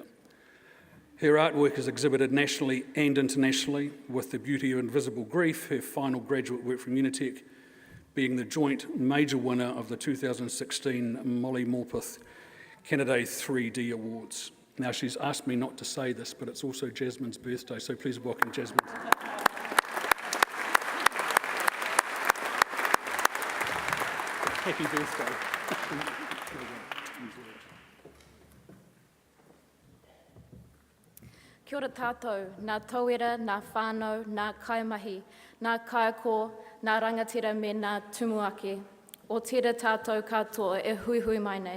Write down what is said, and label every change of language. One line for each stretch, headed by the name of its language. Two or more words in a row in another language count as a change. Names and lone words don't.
English: Her artwork is exhibited nationally and internationally, with The Beauty of Invisible Grief, her final graduate work from Unitec, being the joint major winner of the 2016 Molly Morpeth Canada 3D Awards. Now, she's asked me not to say this, but it's also Jasmine's birthday, so please welcome Jasmine. Happy birthday.
Māori: Kia ora tātou, nā tauira, nā whānau, nā kaimahi, nā kaiako, nā rangatira me nā tumuake. O tira tātou katoa e hui hui mai nei.